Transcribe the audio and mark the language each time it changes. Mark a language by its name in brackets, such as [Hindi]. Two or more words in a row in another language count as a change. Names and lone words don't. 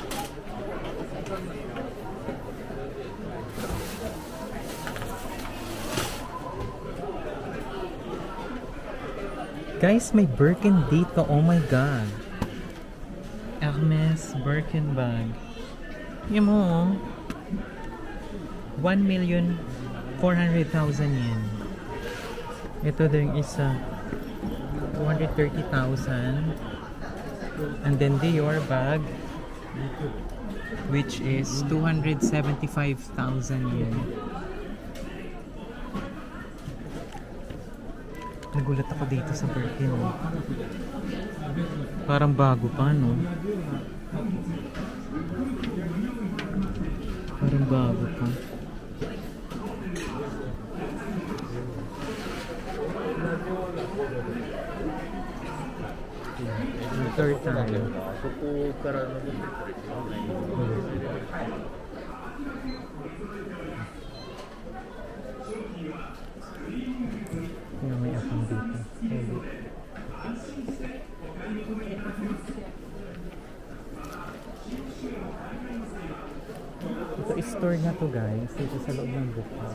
[Filipino] Guys, may Birkin dito. [English] Oh my God. [Filipino] Hermes Birkin bag. Yan mo, oh. 1,400,000 yen. Ito din isa 230,000. [English] And then Dior bag, which is 275,000 yen. [Filipino] Nagulat ako dito sa Birkin. Oh. Parang bago pa, no? Parang bago pa. Third tayo. [Japanese] そこから登ってくる人はない。 [Filipino] Yung may akong dito. Ito store na to guys, dito sa loob ng book house.